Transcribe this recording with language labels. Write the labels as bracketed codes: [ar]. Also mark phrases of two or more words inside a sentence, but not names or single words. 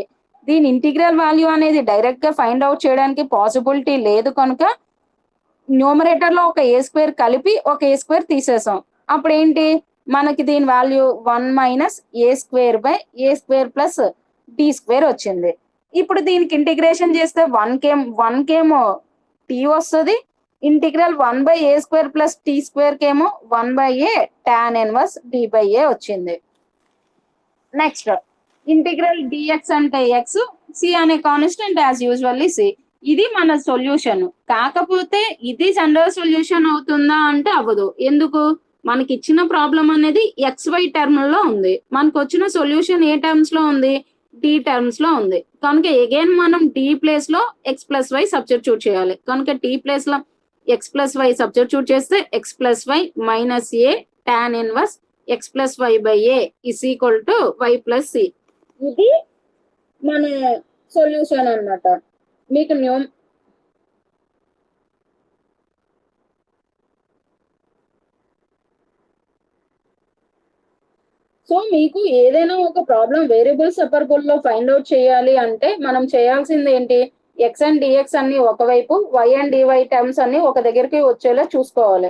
[te] దీని ఇంటిగ్రల్ వాల్యూ అనేది డైరెక్ట్ గా [en] find out [te] చేయడానికి పాసిబిలిటీ లేదు కనుక న్యూమరేటర్ లో ఒక a² కలిపి ఒక a² తీసేసాం. అప్పుడు ఏంటి, మనకి దీని వాల్యూ 1 - [en] a²/a² + d² [te] వచ్చింది. ఇప్పుడు దీనికి ఇంటిగ్రేషన్ చేస్తే 1 కేమో t వస్తుంది, ఇంటిగ్రల్ [en] 1/a² + t² [te] కేమో [en] 1/a tan 1 d/a [te] వచ్చింది. [en] next integral dx అంటే x, c అనే constant as usually c. [te] ఇది మన సొల్యూషన్. కాకపోతే ఇది [en] general solution [te] అవుతుందా అంటే అవ్వదు. ఎందుకు, మనకి ఇచ్చిన ప్రాబ్లం అనేది [en] xy term [te] లో ఉంది, మనకు వచ్చిన సొల్యూషన్ ఏ టర్మ్స్ లో ఉంది, [en] d terms [te] లో ఉంది. కనుక అగైన్ మనం d ప్లేస్ లో [en] x + y substitute [te] చేయాలి. కనుక t ప్లేస్ లో [en] x + y substitute [te] చేస్తే [en] x + y - a tan 1 x + y/a is equal to y + c. [te] ఇది మన సొల్యూషన్ అన్నమాట. మీకు సో మీకు ఏదైనా ఒక ప్రాబ్లం [en] variable separable [te] లో [en] find out [te] చేయాలి అంటే మనం చేయాల్సింది ఏంటి, [en] x and dx [te] అన్ని ఒకవైపు, [en] y and dy terms [te] అన్ని ఒక దగ్గరికి వచ్చేలా చూసుకోవాలి.